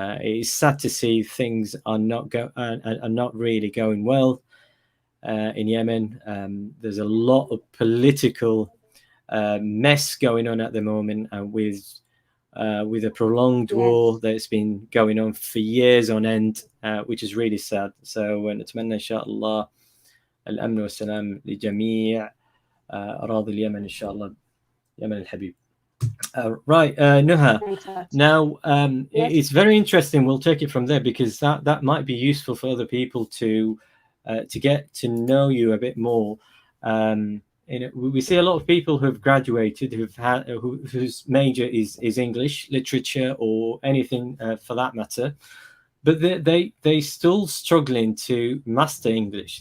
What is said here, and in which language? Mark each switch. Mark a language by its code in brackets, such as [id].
[en] It's sad to see things are not really going well in Yemen. There's a lot of political mess going on at the moment, with a prolonged war that's been going on for years on end, which is really sad. So [ar] نتمنى إن شاء الله الأمن والسلام لجميع أراضي اليمن إن شاء الله. يمن الحبيب. Right, Nuha. [en] Now, it's very interesting. We'll take it from there, because that might be useful for other people to get to know you a bit more. We see a lot of people who have graduated whose major is English literature or anything for that matter, but they still struggling to master English.